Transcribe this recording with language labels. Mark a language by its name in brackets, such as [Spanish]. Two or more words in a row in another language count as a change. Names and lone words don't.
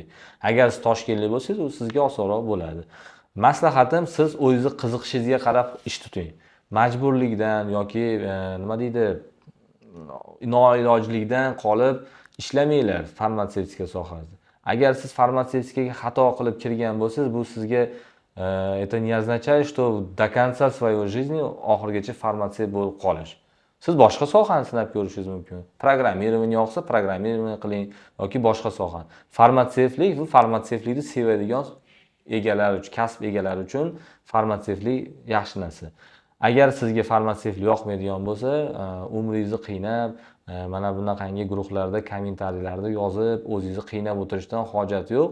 [Uzbek] Agar siz Toshkentlik bo'lsangiz, u sizga osonroq bo'ladi. Maslahatim, siz o'zingizni qiziqishingizga qarab ish tuting. Majburlikdan yoki nima deydi, noilojlikdan qolib ishlamanglar farmatsevtika sohasida. Agar siz farmatsevtikaga xato qilib kirgan bo'lsangiz, bu sizga [Russian] это не означает, что до конца своей жизни [Uzbek] oxirigacha farmatsevt bo'lib qolish. Siz boshqa sohani sinab ko'rishingiz mumkin. Programmirование yoqsa, programmirование qiling yoki boshqa soha. Farmatsevtlik bu farmatsevtlikni sevadigan egalar uchun, kasb egalari uchun farmatsevtlik yaxshi narsa. Agar sizga farmatsevtlik yoqmaydigan bo'lsa, umringizni qiynab, mana bunaqangi guruhlarda, kommentariyalarda yozib, o'zingizni qiynab o'tirishdan hojat yo'q.